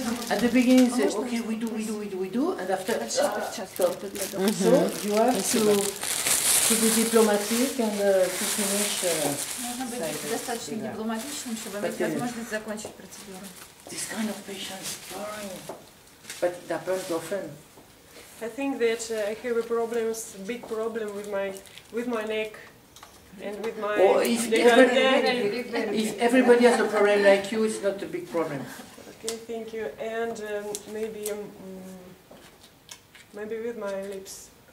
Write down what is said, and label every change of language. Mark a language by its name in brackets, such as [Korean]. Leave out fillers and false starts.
[English] At the beginning, say, okay, we do, and after, stop. So you have to be diplomatic and to finish. [Russian] Нужно быть достаточно дипломатичным, чтобы иметь возможность закончить процедуру. [English] This kind of patient is boring, but it happens often. I think that I have a big problem with my neck. And with my Or if everybody has a problem like you, it's not a big problem. Okay, thank you. And maybe with my lips.